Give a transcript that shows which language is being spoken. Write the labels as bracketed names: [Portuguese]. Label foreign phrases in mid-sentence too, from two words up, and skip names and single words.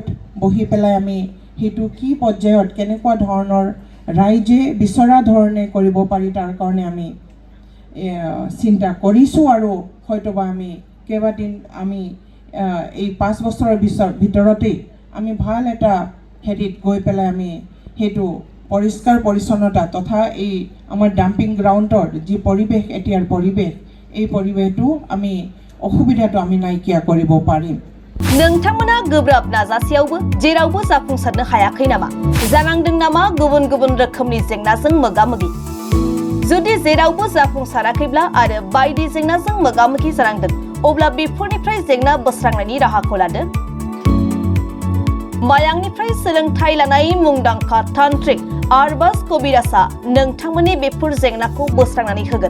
[Assamese] বহি পেলাই আমি সেইটো কি পৰ্যায়ত কেনেকুৱা ধৰণৰ ৰাইজে বিচৰা ধৰণে কৰিব পাৰি তাৰ কাৰণে আমি চিন্তা কৰিছোঁ আৰু হয়তোবা আমি কেইবাদিন আমি এই 5 বছৰৰ ভিতৰতেই আমি ভাল এটা হেৰিত গৈ পেলাই আমি সেইটো পৰিষ্কাৰ পৰিচ্ছন্নতা তথা এই আমাৰ ডাম্পিং গ্ৰাউণ্ডৰ যি পৰিৱেশ এতিয়াৰ পৰিৱেশ এই পৰিৱেশটো আমি অসুবিধাটো আমি নাইকিয়া কৰিব পাৰিম [Bodo] नोंथांमोना गोब्राब नाजासेयावबो जेरावबो जाफुंसारनो हायाखै नामा जानांदों नामा गुबुन गुबुन रोखोमनि जेंनाजों मोगा-मोगि जुदि जेरावबो जाफुंसाराखैब्ला आरो बायदि जेंनाजों मोगा-मोगि जानांदों अब्ला बेफोरनिफ्राय जेंना बोस्रांनायनि राहाखौ लादो मायांनिफ्राय सोलोंथाइ लानाय मुंदांखा तान्त्रिक आरबाज कबिराजआ नोंथांमोननि बेफोर जेंनाखौ बोस्रांनानै होगोन।